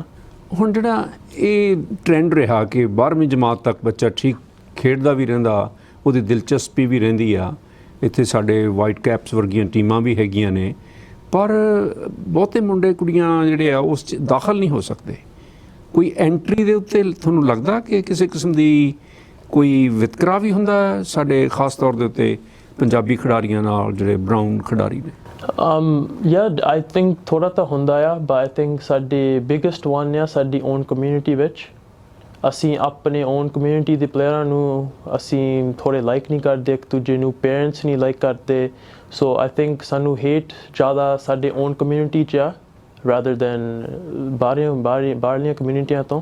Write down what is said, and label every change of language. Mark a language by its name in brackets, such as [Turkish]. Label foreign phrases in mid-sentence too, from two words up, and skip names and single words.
[Punjabi] ਹੁਣ ਜਿਹੜਾ ਇਹ ਟ੍ਰੈਂਡ ਰਿਹਾ ਕਿ 12ਵੀਂ ਜਮਾਤ ਤੱਕ ਬੱਚਾ ਠੀਕ ਖੇਡਦਾ ਵੀ ਰਹਿੰਦਾ, ਉਹਦੀ ਦਿਲਚਸਪੀ ਵੀ ਰਹਿੰਦੀ ਆ, ਇੱਥੇ ਸਾਡੇ ਵਾਈਟ ਕੈਪਸ ਵਰਗੀਆਂ ਟੀਮਾਂ ਵੀ ਹੈਗੀਆਂ ਨੇ, ਪਰ ਬਹੁਤੇ ਮੁੰਡੇ ਕੁੜੀਆਂ ਜਿਹੜੇ ਆ ਉਸ 'ਚ ਦਾਖਲ ਨਹੀਂ ਹੋ ਸਕਦੇ। ਕੋਈ ਐਂਟਰੀ ਦੇ ਉੱਤੇ ਤੁਹਾਨੂੰ ਲੱਗਦਾ ਕਿ ਕਿਸੇ ਕਿਸਮ ਦੀ ਕੋਈ ਵਿਤਕਰਾ ਵੀ ਹੁੰਦਾ ਸਾਡੇ ਖਾਸ ਤੌਰ ਦੇ ਉੱਤੇ ਪੰਜਾਬੀ ਖਿਡਾਰੀਆਂ ਨਾਲ, ਜਿਹੜੇ ਬਰਾਊਨ ਖਿਡਾਰੀ ਨੇ? [English] I think [Punjabi] ਥੋੜ੍ਹਾ ਤਾਂ ਹੁੰਦਾ ਆ, [English] but I think [Punjabi] ਸਾਡੀ [English] biggest one [Punjabi] ਆ ਸਾਡੀ [English] own community [Punjabi] ਵਿੱਚ। ਅਸੀਂ ਆਪਣੇ [English] own community [Punjabi] ਦੇ ਪਲੇਅਰਾਂ ਨੂੰ ਅਸੀਂ ਥੋੜ੍ਹੇ ਲਾਈਕ ਨਹੀਂ ਕਰਦੇ, ਇੱਕ ਦੂਜੇ ਨੂੰ ਪੇਰੈਂਟਸ ਨਹੀਂ ਲਾਈਕ ਕਰਦੇ। [English] so I think [Punjabi] ਸਾਨੂੰ ਹੇਟ ਜ਼ਿਆਦਾ ਸਾਡੇ [English] own community [Punjabi] 'ਚ ਆ [English] rather than [Punjabi] ਬਾਹਰਲੀਆਂ ਕਮਿਊਨਿਟੀਆਂ ਤੋਂ।